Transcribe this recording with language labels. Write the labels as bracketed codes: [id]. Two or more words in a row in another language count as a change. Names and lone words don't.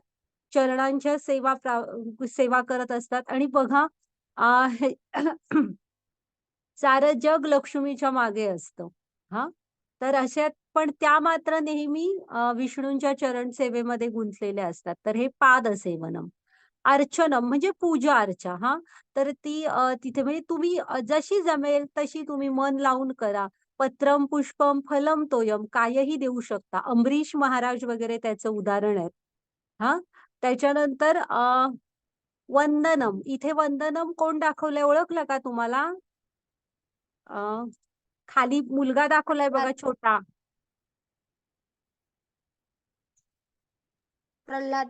[mr] चरणांच्या सेवा करत असतात आणि बघा हे सारं जग लक्ष्मीच्या मागे असतं. हां, तर अशात पण त्या मात्र नेहमी विष्णूंच्या चरण सेवेमध्ये गुंतलेल्या असतात. तर हे पादसेवनम. अर्चनम म्हणजे पूजा-अर्चा. हां, तर ती तिथे म्हणजे तुम्ही जशी जमेल तशी तुम्ही मन लावून करा. [sa] पत्रम पुष्पम फलम तोयम [mr] कायही देऊ शकता. अंबरीश महाराज वगैरे त्याचं उदाहरण आहे. हां, त्याच्यानंतर वंदनम. इथे वंदनम कोण दाखवलंय ओळखलं का तुम्हाला? अ, खाली मुलगा दाखवलाय बघा छोटा. प्रल्हाद.